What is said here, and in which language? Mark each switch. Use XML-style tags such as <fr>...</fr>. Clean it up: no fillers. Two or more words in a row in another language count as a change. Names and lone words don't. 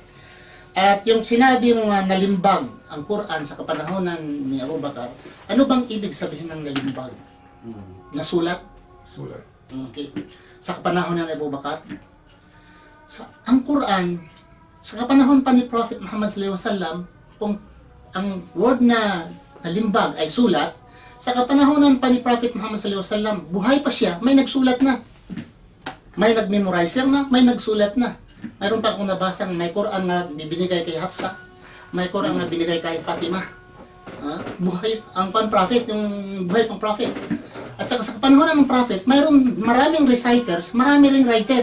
<tl>At yung sinabi mo nga nalimbag ang Quran sa kapanahonan ni Abu Bakar, ano bang ibig sabihin ng nalimbag? Nasulat? Sulat. Okay. Sa kapanahonan ni Abu Bakar, ang Quran, sa kapanahon pa ni Prophet Muhammad</tl> <ar>صلى الله عليه وسلم,</ar> <tl>kung ang word na nalimbag ay sulat, sa kapanahonan pa ni Prophet Muhammad</tl> <ar>صلى الله عليه وسلم,</ar> <tl>buhay pa siya, may nagsulat na. May nagmemorizer na, may nagsulat na. Mayroon pa akong nabasang may Quran na binigay kay Hafsa, may Quran na binigay kay Fatima. Buhay ang pan-prophet, yung buhay pang prophet. At sa kapanahonan ng prophet, mayroong maraming reciters, marami ring writer.</tl>